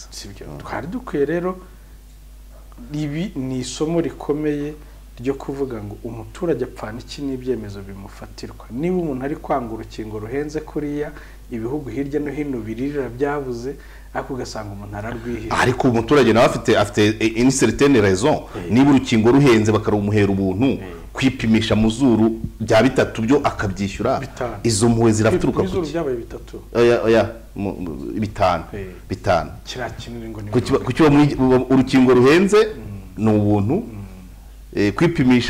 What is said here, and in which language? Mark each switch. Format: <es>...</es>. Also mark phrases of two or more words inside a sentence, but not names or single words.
<rw>sibyo twari dukwiye rero ibi ni isomo rikomeye ryo kuvuga ngo umuturage apfana iki n'ibyemezo bimufatirwa niba umuntu ari kwanga urukingo ruhenze kuriya ibihugu hirya no hino biririra byabuze ariko ugasanga umuntu ararwihira ariko umuturage nawe afite</rw> <fr>une certaine raison</fr> <rw>niba urukingo ruhenze bakarumuhera ubuntu kwipimisha mu zuru bya 3 byo akabyishyura izo mpuwe zirafituruka ku zuru byabaye 3 oya 5 kira kinini ngo ni kucyo urukingo ruhenze ni ubuntu kwipimisha</rw>